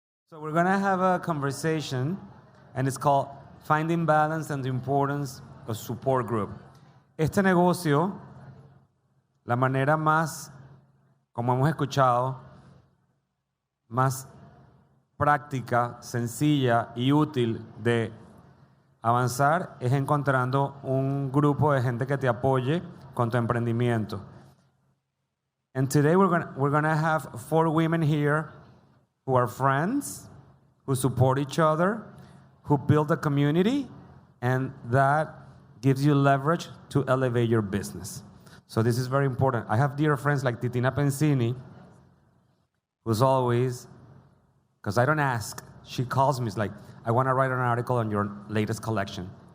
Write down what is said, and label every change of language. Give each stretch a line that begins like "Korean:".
English: So we're gonna have a conversation, and it's called Finding Balance and the Importance of Support Group.
Spanish: Este negocio, la manera más, como hemos escuchado, más práctica, sencilla y útil de avanzar es encontrando un grupo de gente que te apoye con tu emprendimiento.
English: And today we're gonna have 4 women here who are friends, who support each other, who build a community, and that gives you leverage to elevate your business. So this is very important. I have dear friends like Titina Pensini, who's always, because I don't ask, she calls me, it's like, I want to write an article on your latest collection.